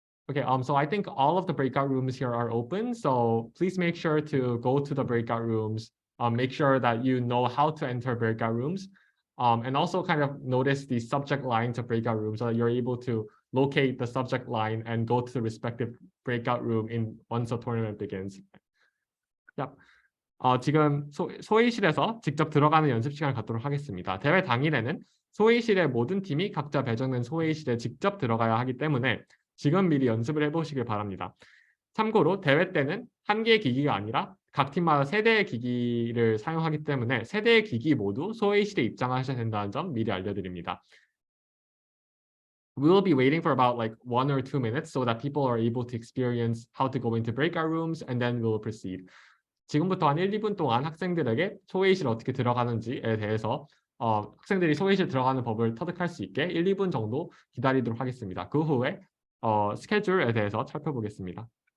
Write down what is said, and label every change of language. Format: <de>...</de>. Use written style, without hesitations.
<en>Okay, so I think all of the breakout rooms here are open. So please make sure to go to the breakout rooms. Make sure that you know how to enter breakout rooms. And also kind of notice the subject line to breakout room so that you're able to locate the subject line and go to the respective breakout room once the tournament begins. Yep.</en> <ko>지금 소회의실에서 직접 들어가는 연습 시간을 갖도록 하겠습니다. 대회 당일에는 소회의실의 모든 팀이 각자 배정된 소회의실에 직접 들어가야 하기 때문에 지금 미리 연습을 해보시길 바랍니다. 참고로 대회 때는 한 개의 기기가 아니라 각 팀마다 3대의 기기를 사용하기 때문에 3대의 기기 모두 소회의실에 입장하셔야 된다는 점 미리 알려드립니다.</ko> <en>We will be waiting for about like 1 or 2 minutes so that people are able to experience how to go into breakout rooms and then we will proceed.</en> <ko>지금부터 한 1, 2분 동안 학생들에게 소회의실 어떻게 들어가는지에 대해서 학생들이 소회의실 들어가는 법을 터득할 수 있게 1, 2분 정도 기다리도록 하겠습니다. 그 후에 스케줄에 대해서 살펴보겠습니다.</ko>